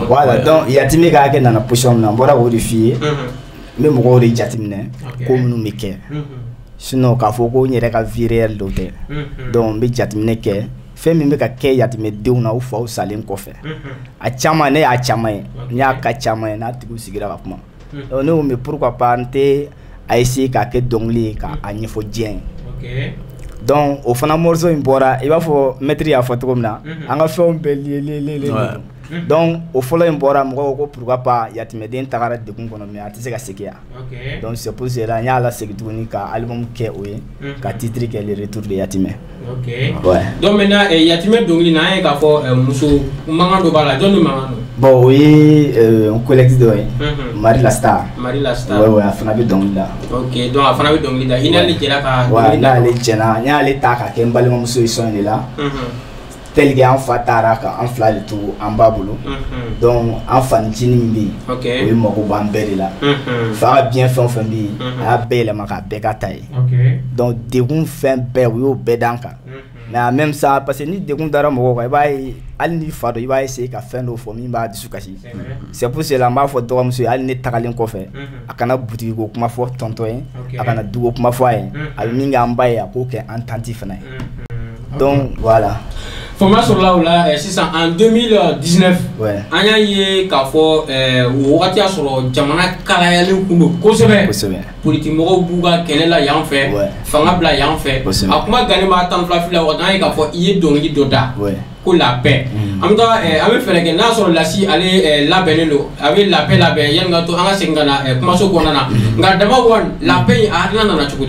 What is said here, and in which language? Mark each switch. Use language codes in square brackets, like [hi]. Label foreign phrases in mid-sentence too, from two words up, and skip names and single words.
[fr] voilà donc [bm] Yatimɛ ka hakɛ nana position min na n bɔra k'o de f'i ye. n bɛ mɔgɔw de jateminɛ ko minnu bɛ kɛ. sinon k'a fɔ ko n yɛrɛ ka [fr] vie réelle [bm] dɔ tɛ donc n bɛ jateminɛ kɛ fɛn min bɛ ka kɛ Yatimɛdenw na u faw salen kɔfɛ a caman ne y'a caman ye n y'a ka caman ye n'a tigiw sigira ka kuma donc ne ko [fr] mais pourquoi pas [bm] n tɛ a essayer k'a kɛ dɔnkili ye k'a ɲɛfɔ diɲɛ ye donc o fana morceau in bɔra i b'a fɔ maître y'a fɔ cogo min na an ka fɛnw bɛɛ lié donc au fɔlɔ in bɔra mɔgɔw ko [fr] pourquoi pas [bm] yatimɛden tagara degun kɔnɔ mais a tɛ se ka segin yan [fr] donc c'est pour cela [bm] n y'a lasegin tuguni ka album kɛ o ye ka titre kɛ le retour de yatimɛ. Ouais. Donc maintenant yatimɛ dɔnkili na an ye k'a fɔ muso mankan dɔ b'a la jɔn de mankan don. Bon o ye [fr] un collectif [bm] dɔ ye Marie la Star. Marie la Star. Ouais a fana bɛ dɔnkili da. Ok donc a fana bɛ dɔnkili da i n'ale jɛra ka. Ouais n'ale jɛna n y'ale ta ka kɛ n balimamuso ye sɔn de la. [fr] Tel que [bm] an fa taara ka an fila de to an ba bolo donc an fanicinin min bɛ yen o ye mago b'an bɛɛ de la fa ka biɲɛ fɛn o fɛn bɛ yen a y'a bɛɛ yɛlɛma k'a bɛɛ ka ta ye donc degun fɛn bɛɛ u y'o bɛɛ d'an kan [fr] mais en même temps parce que [bm] ni degun dara mɔgɔw kan i b'a ye hali n'i fa dɔn i b'a essayer ka fɛn dɔ fɔ min b'a dusu kasi [fr] c'est pour cela [bm] n b'a fɔ dɔgɔmuso ye hali ne tagalen kɔfɛ a kana butigi ko kuma fɔ tɔntɔn ye a kana duko kuma fɔ a ye a bɛ min kɛ an ba ye a k'o kɛ an tanti fana ye [fr] donc voilà. [bm] Fama sɔrɔla o la sisan en 2019 an y'a ye k'a fɔ o wagati y'a sɔrɔ jamana kalayalen kun don kosɛbɛ politimɔgɔw b'u ka kɛlɛ la yan fɛ fanga bila yan fɛ a kuma gannen b'a 12 fila waati an ye k'a fɔ i ye dɔnkili dɔ da ko [fr] la paix [bm] an bɛ taa an bɛ fɛɛrɛ kɛ n'a sɔrɔ lasi ale labɛnnen don a bɛ [fr] la paix [bm] labɛn yanni ka to an ka segin ka na kumaso kɔnɔna na nka dama kɔni [fr] la paix [bm] a hakilina nana cogo di.